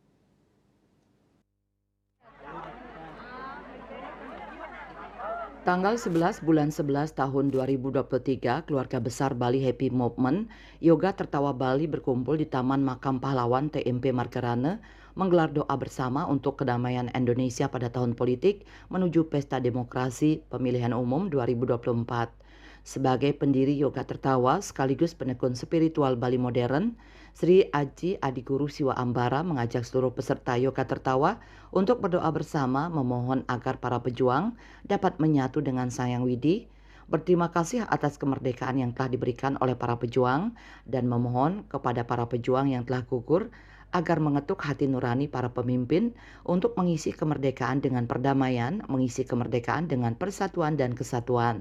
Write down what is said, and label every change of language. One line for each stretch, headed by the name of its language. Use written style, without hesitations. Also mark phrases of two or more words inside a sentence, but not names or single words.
Indonesian: Tanggal 11 bulan 11 tahun 2023, keluarga besar Bali Happy Movement Yoga Tertawa Bali berkumpul di Taman Makam Pahlawan TMP Margarane menggelar doa bersama untuk kedamaian Indonesia pada tahun politik menuju Pesta Demokrasi Pemilihan Umum 2024. Sebagai pendiri Yoga Tertawa sekaligus penekun spiritual Bali modern, Sri Aji Adiguru Siwa Ambara mengajak seluruh peserta Yoga Tertawa untuk berdoa bersama memohon agar para pejuang dapat menyatu dengan Sang Yang Widi, berterima kasih atas kemerdekaan yang telah diberikan oleh para pejuang, dan memohon kepada para pejuang yang telah gugur agar mengetuk hati nurani para pemimpin untuk mengisi kemerdekaan dengan perdamaian, mengisi kemerdekaan dengan persatuan dan kesatuan.